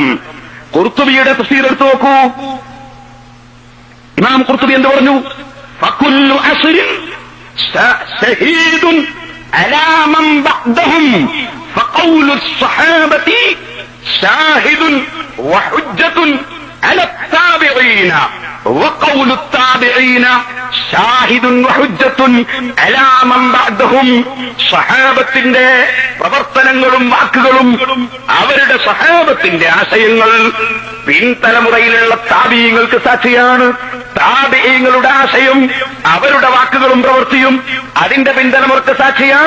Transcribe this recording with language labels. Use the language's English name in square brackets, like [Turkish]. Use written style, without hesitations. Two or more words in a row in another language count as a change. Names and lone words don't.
[Malayalam] ഖുർത്തുബിയുടെ തഫ്സീർ എടുത്തു നോക്കൂ. ഇമാം ഖുർത്തുബി എന്ത് പറഞ്ഞു? [Arabic] فكل عصر شهيد على من بعدهم فقول الصحابة شاهد وحجة على التابعين وقول التابعين شاهد وحجة على من بعدهم. [Malayalam] സഹാബത്തിന്റെ പ്രവർത്തനങ്ങളും വാക്കുകളും അവരുടെ സഹാബത്തിന്റെ ആശയങ്ങൾ പിൻതലമുറയിലുള്ള താബിഈങ്ങൾക്ക് സാക്ഷിയാണ്. താബിഈങ്ങളുടെ ആശയം അവരുടെ വാക്കുകളും പ്രവൃത്തിയും അതിന്റെ പിൻതലമുറക്ക് സാക്ഷിയാണ്.